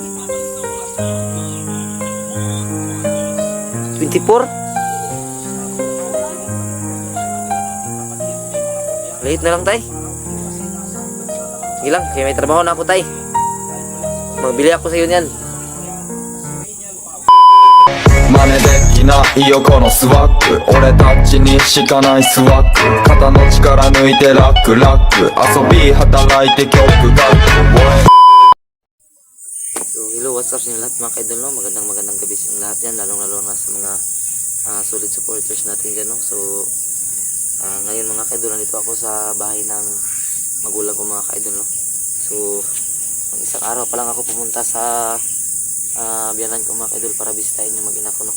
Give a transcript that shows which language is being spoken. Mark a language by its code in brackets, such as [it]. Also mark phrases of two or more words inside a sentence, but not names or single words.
[tl] 24? Late na lang, tay. Sige lang, kaya may trabaho na ako, tay. Magbili ako sa iyo niyan. [ja] 真似できないよこのスワッグ俺たちにしかないスワッグ肩の力抜いてラック遊び働いて曲が [tl] So, [en] hello, what's up [tl] sa inyo lahat mga kaidol, no? Magandang gabi sa inyo lahat yan, lalong-lalo na sa mga [en] solid supporters [tl] natin dyan, no? So, ngayon mga kaidol, nandito ako sa bahay ng magulang ko mga kaidol, no? So, isang araw pa lang ako pumunta sa biyanan ko mga kaidol para bisitahin yung mag-ina ko, no?